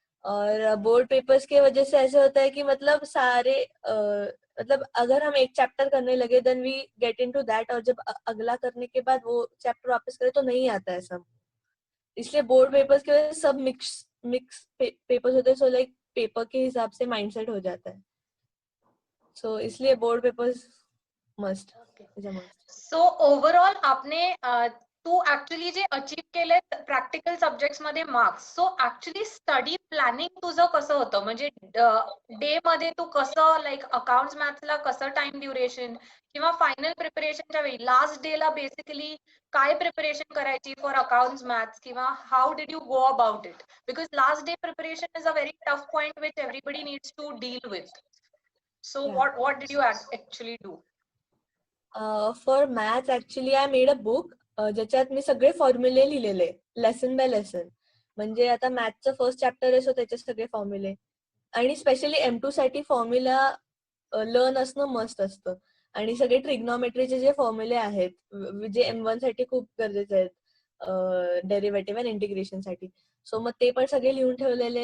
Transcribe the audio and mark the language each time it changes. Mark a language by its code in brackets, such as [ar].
[hi] और board papers के वजह से ऐसे होता है कि मतलब सारे मतलब अगर हम एक चैप्टर करने लगे [en] then we get into that, [hi] और जब अगला करने के बाद वो चैप्टर वापस करे तो नहीं आता है सब। इसलिए बोर्ड पेपर्स के वजह से सब मिक्स पेपर्स होते हैं, सो लाइक पेपर के हिसाब से माइंडसेट हो जाता है। [en] So इसलिए board papers must is a must. [mr] So overall आपने तू ऍक्च्युली जे अचीव केले प्रॅक्टिकल सब्जेक्ट्स मध्ये marks, so actually study planning तुझं कसं होतं? म्हणजे डे मध्ये तू कसं लाईक अकाउंट्स मॅथ्सला कसं टाइम ड्युरेशन किंवा फायनल प्रिपरेशनच्या वेळी लास्ट डे ला बेसिकली काय प्रिपरेशन करायची फॉर अकाउंट्स मॅथ्स, किंवा [en] How did you go about it? Because last day preparation is a very tough point which everybody needs to deal with. So what did you actually do? For maths actually I made a book [mr] ज्याच्यात मी सगळे फॉर्म्युले लिहिलेले [en] Lesson by lesson. [mr] म्हणजे आता मॅथ्सचं first chapter आहे, so त्याचे सगळे फॉर्म्युले, आणि specially M2 साठी फॉर्म्युला लर्न असणं मस्ट असतं. आणि सगळे ट्रिग्नोमेट्रीचे जे फॉर्म्युले आहेत जे M1 साठी खूप गरजेचे आहेत डेरिव्हेटिव्ह अँड इंटिग्रेशन साठी, सो मग ते पण सगळे लिहून ठेवलेले.